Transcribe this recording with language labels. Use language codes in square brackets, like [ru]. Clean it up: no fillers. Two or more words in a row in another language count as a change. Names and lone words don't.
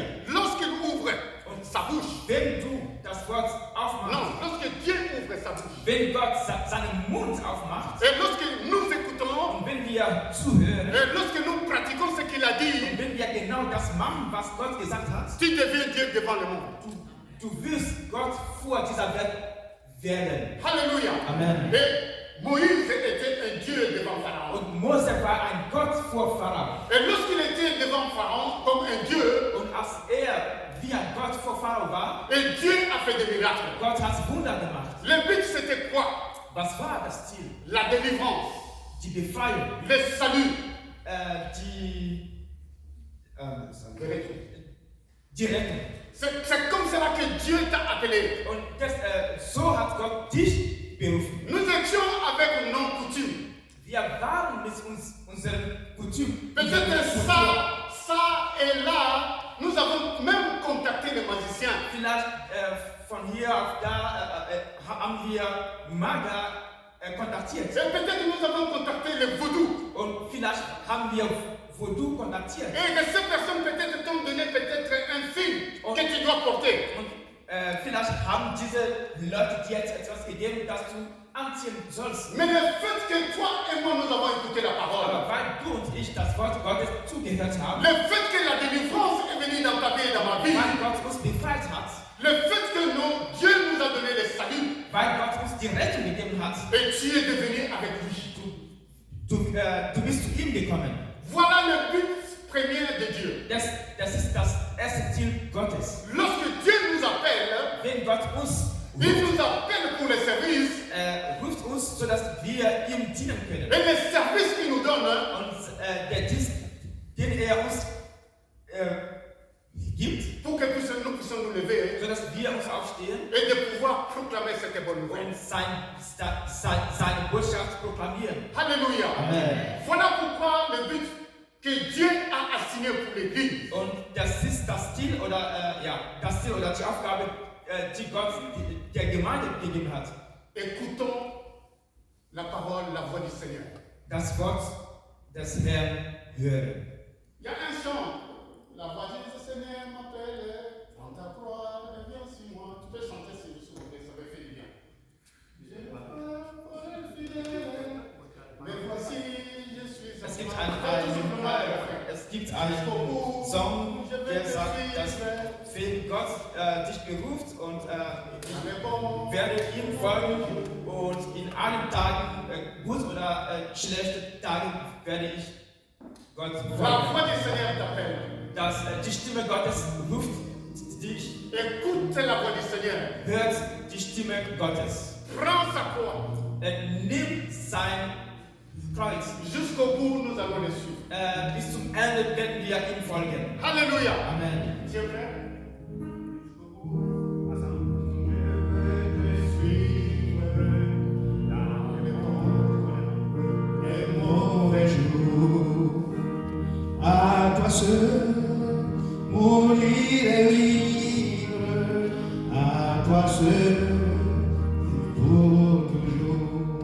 [fr] Lorsqu'il ouvre sa bouche, [de] Wenn du das Wort aufmachst, [fr] non, lorsque Dieu ouvre sa bouche, [de] wenn Gott seinen Mund aufmacht [fr] et lorsque nous écoutons, [de] und wenn wir zuhören [fr] et lorsque nous pratiquons ce qu'il a dit, [de] und wenn wir genau das machen, was Gott gesagt hat, [fr] tu deviens Dieu devant le monde. [de] du wirst Gott vor dieser Welt werden. [fr] Alléluia. [de] Amen. [fr] Et Moïse était un Dieu devant Pharaon. [de] Und Mose war ein Gott vor Pharao. [fr] Et lorsqu'il était devant Pharaon comme un Dieu, [de] Und als wie ein Gott vor Pharao war, [fr] et Dieu a fait des miracles. [de] Gott hat Wunder gemacht. [fr] Le but c'était quoi? [de] Was war das Ziel? [fr] La délivrance, [de] Die Befreiung, [fr] le salut. [de] die Rettung. [fr] C'est comme cela que Dieu t'a appelé. [de] Und so hat Gott dich berufen. [fr] Nous étions avec nos coutumes. [de] Wir waren mit unseren Coutumen. [fr] Peut-être ça et là, nous avons même contacté les magiciens. [de] Vielleicht von hier auf da haben wir Mager kontaktiert. [fr] Et peut-être nous avons contacté les vaudous. [de] Und vielleicht haben wir Vaudou kontaktiert. [fr] Et que ces personnes peut-être t'ont donné peut-être un signe que tu dois porter. [de] Und vielleicht haben diese Leute dir jetzt etwas gegeben, das du anziehen sollst. [fr] Mais le fait que toi et moi nous avons écouté la parole, [de] Aber weil du und ich das Wort Gottes zugehört haben, [fr] le fait que la délivrance est venue dans ta vie et dans ma vie, [de] weil Gott uns befreit hat, [fr] le fait que Dieu nous a donné le salut, [de] weil Gott uns die Rettung gegeben hat, [fr] et tu es devenu avec lui. [de] du bist zu ihm gekommen. [fr] Voilà le but premier de Dieu. [de] Das ist das erste Ziel Gottes. [fr] Lorsque Dieu nous appelle, [de] Wenn Gott uns [fr] il nous appelle pour le service, [de] ruft uns, sodass wir ihm dienen können. [fr] et le service qu'il nous donne, [de] Und der Dienst, den uns gibt, [fr] pour que nous puissions nous lever [de] sodass wir uns aufstehen [fr] et de pouvoir proclamer cette bonne nouvelle. [de] und seine Botschaft proklamieren. [fr] Alléluia. [de] Amen. [fr] Voilà pourquoi le but que Dieu a assigné pour l'Église. [de] Und das ist das Ziel oder die Aufgabe, die Gott der Gemeinde gegeben hat. [fr] Écoutons la parole, la voix du Seigneur. [de] Das Wort des Herrn hören. [fr] Il y a un chant. La voix du Seigneur m'appelle, prends ta croix, viens sur moi. Tu peux chanter si vous souhaitez, ça va faire du bien. Je m'appelle fidèle, mais voici, je suis [de] Es gibt einen Song, der sagt, dass wenn Gott dich beruft und ich werde ihm folgen und in allen Tagen, gut oder schlechte Tagen, werde ich Gott [fr] La [de] folgen. [fr] voix du Seigneur t'appelle. [de] Dass die Stimme Gottes ruft dich, [fr] Écoute la voix du Seigneur. [de] hört die Stimme Gottes. [fr] Prends sa croix. [de] Nimm sein Kreuz. [fr] Jusqu'au bout, nous allons le suivre. [de] Bis zum Ende werden wir ihm folgen. [fr] Alléluia. [de] Amen. [fr] Tu es prêt? À toi seul, mourir et vivre, à toi seul, pour toujours.